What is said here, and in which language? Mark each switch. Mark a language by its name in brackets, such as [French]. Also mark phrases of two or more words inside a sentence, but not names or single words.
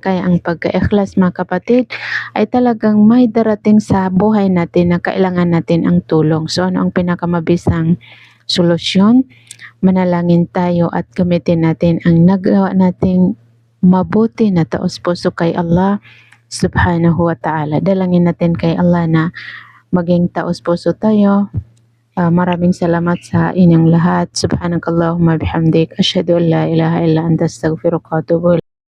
[Filipino] Kaya ang pagka-ikhlas mga kapatid ay talagang may darating sa buhay natin na kailangan natin ang tulong. So ano ang pinakamabisang solusyon? Manalangin tayo at gamitin natin ang nagawa nating mabuti na taos puso kay Allah [Arabic] سبحانه وتعالى. [Filipino] Dalangin natin kay Allah na maging taos puso tayo. Maraming salamat sa inyong lahat. [Arabic] سبحانك اللهم بحمدك أشهد أن لا إله إلا أنت أستغفرك وأتوب إليك.